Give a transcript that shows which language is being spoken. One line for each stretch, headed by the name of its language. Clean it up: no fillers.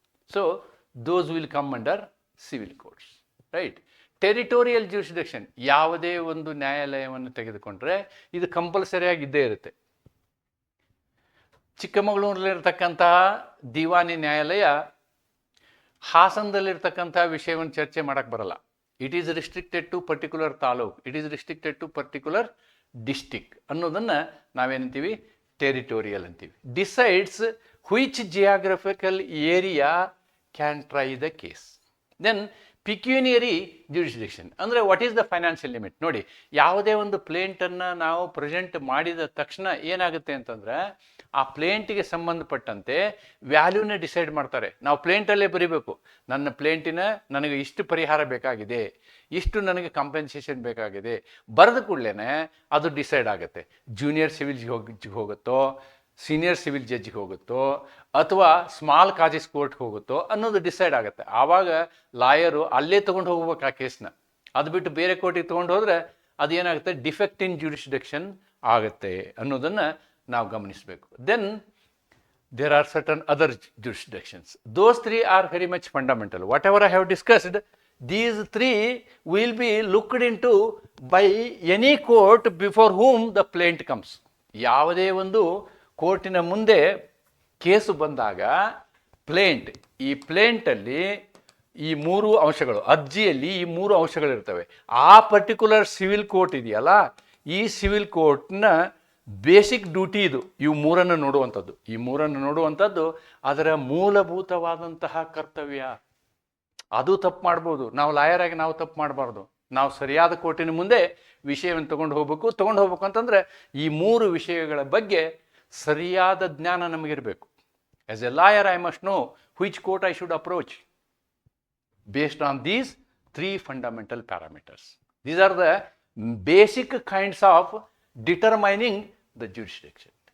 English: So those will come under civil courts, right?
Kannada: Territorial jurisdiction, ಯಾವುದೇ ಒಂದು ನ್ಯಾಯಾಲಯವನ್ನು ತೆಗೆದುಕೊಂಡ್ರೆ ಇದು ಕಂಪಲ್ಸರಿಯಾಗಿ ಇದ್ದೇ ಇರುತ್ತೆ. ಚಿಕ್ಕಮಗಳೂರಲ್ಲಿರ್ತಕ್ಕಂತಹ ದಿವಾನಿ ನ್ಯಾಯಾಲಯ ಹಾಸನದಲ್ಲಿರ್ತಕ್ಕಂಥ ವಿಷಯವನ್ನು ಚರ್ಚೆ ಮಾಡಕ್ಕೆ ಬರಲ್ಲ.
English: it is restricted to particular taluk, it is restricted to particular district
Kannada: ಅನ್ನೋದನ್ನು ನಾವೇನಂತೀವಿ, ಟೆರಿಟೋರಿಯಲ್ ಅಂತೀವಿ.
English: Decides which geographical area can try the case. Then pecuniary jurisdiction ಅಂದರೆ what is the financial limit.
Kannada: ನೋಡಿ, ಯಾವುದೇ ಒಂದು ಪ್ಲೇಂಟನ್ನು ನಾವು ಪ್ರೆಸೆಂಟ್ ಮಾಡಿದ ತಕ್ಷಣ ಏನಾಗುತ್ತೆ ಅಂತಂದರೆ ಆ ಪ್ಲೇಂಟಿಗೆ ಸಂಬಂಧಪಟ್ಟಂತೆ ವ್ಯಾಲ್ಯೂನ ಡಿಸೈಡ್ ಮಾಡ್ತಾರೆ. ನಾವು ಪ್ಲೇಂಟಲ್ಲೇ ಬರೀಬೇಕು, ನನ್ನ ಪ್ಲೇಂಟಿನ ನನಗೆ ಇಷ್ಟು ಪರಿಹಾರ ಬೇಕಾಗಿದೆ, ಇಷ್ಟು ನನಗೆ ಕಾಂಪೆನ್ಸೇಷನ್ ಬೇಕಾಗಿದೆ. ಬರೆದ ಕೂಡಲೇ ಅದು ಡಿಸೈಡ್ ಆಗುತ್ತೆ. ಜೂನಿಯರ್ ಸಿವಿಲ್ ಹೋಗುತ್ತೋ, ಸೀನಿಯರ್ ಸಿವಿಲ್ ಜಡ್ಜಿಗೆ ಹೋಗುತ್ತೋ, ಅಥವಾ ಸ್ಮಾಲ್ ಕಾಜಸ್ ಕೋರ್ಟ್ಗೆ ಹೋಗುತ್ತೋ ಅನ್ನೋದು ಡಿಸೈಡ್ ಆಗುತ್ತೆ. ಆವಾಗ ಲಾಯರು ಅಲ್ಲೇ ತೊಗೊಂಡು ಹೋಗ್ಬೇಕು ಆ ಕೇಸ್ನ. ಅದು ಬಿಟ್ಟು ಬೇರೆ ಕೋರ್ಟಿಗೆ ತೊಗೊಂಡು ಹೋದರೆ ಅದೇನಾಗುತ್ತೆ, ಡಿಫೆಕ್ಟ್ ಇನ್ ಜ್ಯೂರಿಸ್ಡಿಕ್ಷನ್ ಆಗುತ್ತೆ ಅನ್ನೋದನ್ನು ನಾವು ಗಮನಿಸಬೇಕು.
English: Then there are certain other jurisdictions. Those three are very much fundamental. Whatever I have discussed, these three will be looked into by any court before whom the plaint comes.
Kannada: ಯಾವುದೇ ಒಂದು ಕೋರ್ಟಿನ ಮುಂದೆ case ಬಂದಾಗ plaint, ಈ ಪ್ಲೇಂಟಲ್ಲಿ ಈ ಮೂರು ಅಂಶಗಳು, ಅರ್ಜಿಯಲ್ಲಿ ಈ ಮೂರು ಅಂಶಗಳಿರ್ತವೆ. ಆ ಪರ್ಟಿಕ್ಯುಲರ್ ಸಿವಿಲ್ ಕೋರ್ಟ್ ಇದೆಯಲ್ಲ, ಈ ಸಿವಿಲ್ ಕೋರ್ಟ್ನ ಬೇಸಿಕ್ ಡ್ಯೂಟಿ ಇದು, ಇವು ಮೂರನ್ನು ನೋಡುವಂಥದ್ದು. ಈ ಮೂರನ್ನು ನೋಡುವಂಥದ್ದು ಅದರ ಮೂಲಭೂತವಾದಂತಹ ಕರ್ತವ್ಯ. ಅದು ತಪ್ಪು ಮಾಡ್ಬೋದು, ನಾವು ಲಾಯರ್ ಆಗಿ ನಾವು ತಪ್ಪು ಮಾಡಬಾರ್ದು. ನಾವು ಸರಿಯಾದ ಕೋರ್ಟಿನ ಮುಂದೆ ವಿಷಯವನ್ನು ತೊಗೊಂಡು ಹೋಗ್ಬೇಕು ಅಂತಂದರೆ ಈ ಮೂರು ವಿಷಯಗಳ ಬಗ್ಗೆ ಸರಿಯಾದ ಜ್ಞಾನ ನಮಗಿರಬೇಕು.
English: As a lawyer I must know which court I should approach based on these three fundamental parameters. These are the basic kinds of determining the jurisdiction.